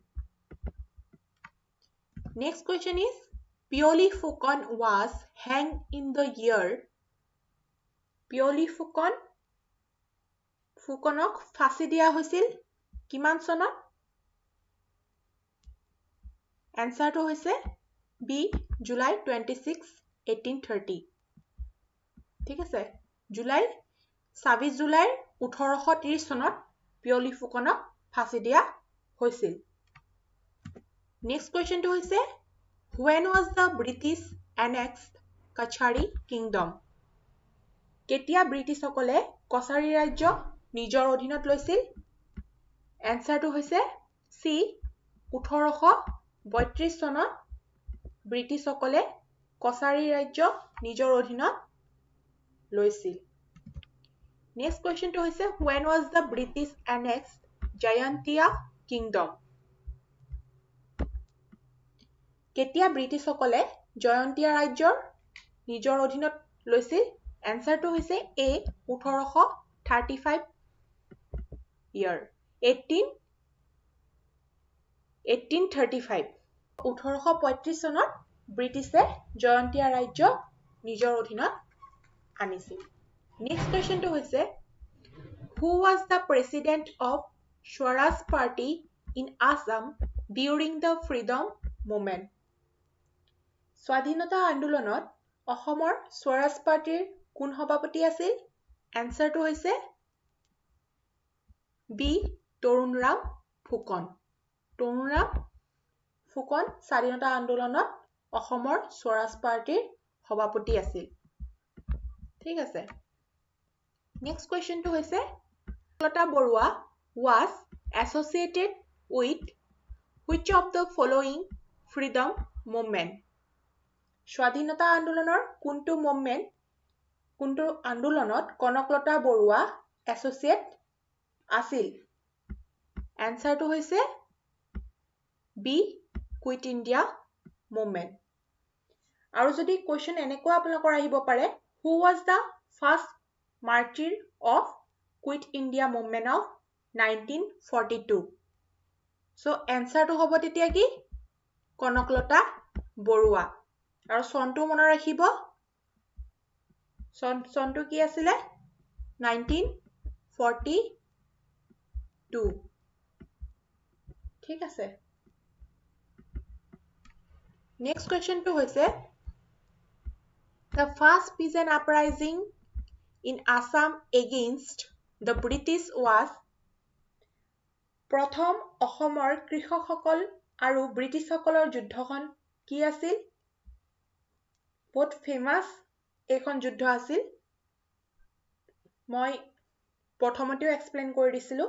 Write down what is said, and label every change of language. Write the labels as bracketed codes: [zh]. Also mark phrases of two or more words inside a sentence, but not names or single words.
[en] Next question is Pioli Fukon was hanged in the year? [as] Pioli Fukonক ফাঁচি দিয়া হৈছিল কিমান চনত? এনসাৰটো হৈছে বি জুলাই 26 1830। ঠিক আছে। 26 জুলাই 1830 চনত পিয়লি ফুকনক ফাঁচি দিয়া হৈছিল। নেক্সট কুৱেশ্যনটো হৈছে [en] when was the British annexed Kachari Kingdom? [as] কেতিয়া ব্ৰিটিছসকলে কছাৰী ৰাজ্য নিজৰ অধীনত লৈছিল? এনসাৰটো হৈছে চি 1832 চনত ব্ৰিটিছসকলে কছাৰী ৰাজ্য নিজৰ অধীনত লৈছিল। নেক্সট কুৱেশ্যনটো হৈছে [en] when was the British annexed Jayantia Kingdom? [as] কেতিয়া ব্ৰিটিছসকলে জয়ন্তীয়া ৰাজ্যৰ নিজৰ অধীনত লৈছিল? এনসাৰটো হৈছে এ 1835 year 1835। 1835 চনত ব্ৰিটিছে জয়ন্তীয়া ৰাজ্য নিজৰ অধীনত আনিছিল। নেক্সট কুৱেশ্যনটো হৈছে [en] who was the president of Swaraj Party in Assam during the freedom movement. [as] স্বাধীনতা আন্দোলনত অসমৰ স্বৰাজ পাৰ্টিৰ কোন সভাপতি আছিল? এনসাৰটো হৈছে বি তৰুণৰাম ফুকন। তৰুণৰাম ফুকন স্বাধীনতা আন্দোলনত অসমৰ স্বৰাজ পাৰ্টিৰ সভাপতি আছিল। ঠিক আছে। নেক্সট কুৱেশ্যনটো হৈছে [en] কমলতা বৰুৱা was associated with which of the following freedom movement? [as] স্বাধীনতা আন্দোলনৰ কোনটো আন্দোলনত কনকলতা বৰুৱা এছ'চিয়েট আছিল? এনসাৰটো হৈছে বি কুইট ইণ্ডিয়া মুভমেণ্ট। আৰু যদি কুৱেশ্যন এনেকুৱা আপোনালোকৰ আহিব পাৰে, [en] who was the first martyr of Quit India movement of 1942? [as] So এনসাৰটো হ'ব তেতিয়া কি? কনকলতা বৰুৱা। আৰু চনটো মনত ৰাখিব, চনটো কি আছিলে? 1942। ঠিক আছে। [en] next questionটো [as] হৈছে [en] the first peasant uprising in Assam against the British was [as] প্ৰথম অসমৰ কৃষকসকল আৰু ব্ৰিটিছসকলৰ যুদ্ধখন কি আছিল? বহুত ফেমাছ এইখন যুদ্ধ আছিল। মই প্ৰথমতেও এক্সপ্লেইন কৰি দিছিলোঁ।